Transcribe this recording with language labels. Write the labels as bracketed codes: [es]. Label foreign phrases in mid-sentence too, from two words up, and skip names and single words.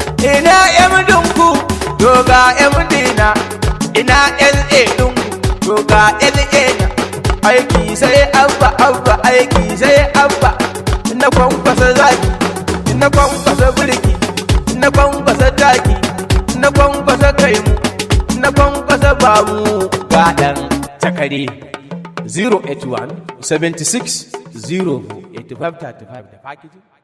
[ha] Ina M D ku, to ga M D na. Ina L A ɗin ku, to ga L A na. Aiki sai abba, abba, aiki sai abba. Na kwankwasa zaki, na kwankwasa birki, na kwankwasa taki, na kwankwasa kaimu, na kwankwasa bamu. Ga ɗan takare. Zero eight one, seventy six, zero four, eight five thirty five da packaging.